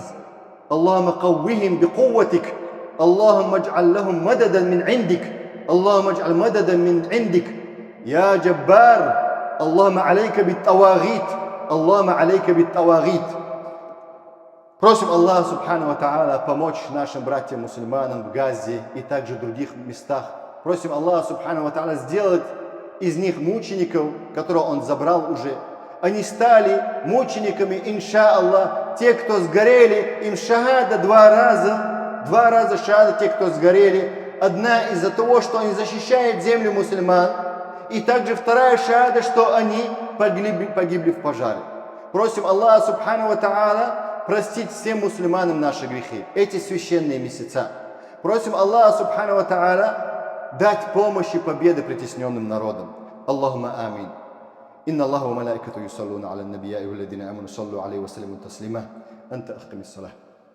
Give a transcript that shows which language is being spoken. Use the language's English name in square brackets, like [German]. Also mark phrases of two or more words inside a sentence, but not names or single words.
[Arabic] اللهم قوهم بقوتك. اللهم اجعل لهم مددا من عندك. اللهم اجعل مددا من عندك يا جبار. اللهم عليك بالطواغيت. اللهم عليك بالطواغيت. [Russian] Просим Аллаха [Arabic] سبحانه وتعالى [Russian] помочь нашим братьям-мусульманам в Газе и также в других местах. Просим Аллаха [Arabic] سبحانه وتعالى [Russian] сделать из них мучеников, которых Он забрал уже. Они стали мучениками, [Arabic] إن شاء الله. [Russian] Те, кто сгорели, им шахада два раза шахада, те, кто сгорели. Одна из-за того, что они защищают землю мусульман. И также вторая шахада, что они погибли в пожаре. Просим Аллаха [Arabic] سبحانه وتعالى [Russian] простить всем мусульманам наши грехи, эти священные месяца. Просим Аллаха [Arabic] سبحانه وتعالى [Russian] дать помощь и победы притесненным народам. [Arabic] اللهم آمين. إن الله وملائكته يصلون على النبي و والذين آمنوا صلوا عليه وسلموا تسليما. Анта ахками саллах.